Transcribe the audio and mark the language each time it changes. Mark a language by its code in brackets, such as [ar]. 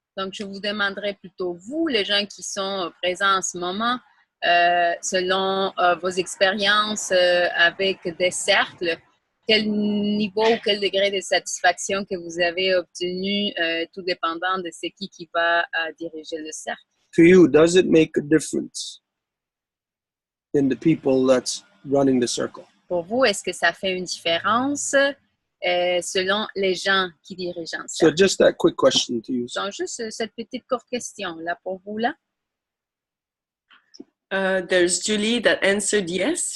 [fr] Donc, je vous demanderai plutôt, vous, les gens qui sont présents en ce moment, selon vos expériences avec des cercles, quel niveau ou quel degré de satisfaction que vous avez obtenu, tout dépendant de ce qui va diriger le cercle. [en] To you, does it make a difference in the people that's running the circle? [fr] Pour vous, est-ce que ça fait une différence selon les gens qui dirigent un [en] So [fr] cercle? [en] just that quick question to you. [fr] Donc, juste cette petite courte question là pour vous là. [en] There's Julie that answered yes.